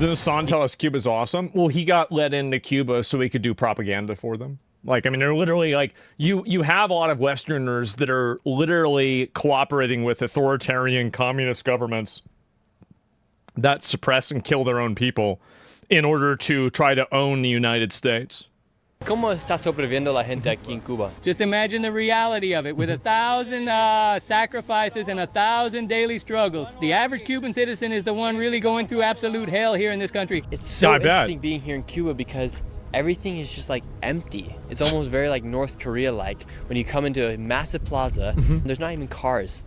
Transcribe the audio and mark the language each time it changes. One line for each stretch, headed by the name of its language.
English: Didn't Hassan tell us Cuba's awesome? Well, he got let into Cuba so he could do propaganda for them. Like, I mean, they're literally like, you have a lot of Westerners that are literally cooperating with authoritarian communist governments that suppress and kill their own people in order to try to own the United States.
Spanish: ¿Cómo está sobreviviendo la gente aquí en Cuba?
English: Just imagine the reality of it. With 1,000 sacrifices and 1,000 daily struggles, the average Cuban citizen is the one really going through absolute hell here in this country. It's so interesting being here in Cuba because everything is just like empty. It's almost very like North Korea-like when you come into a massive plaza and there's not even cars.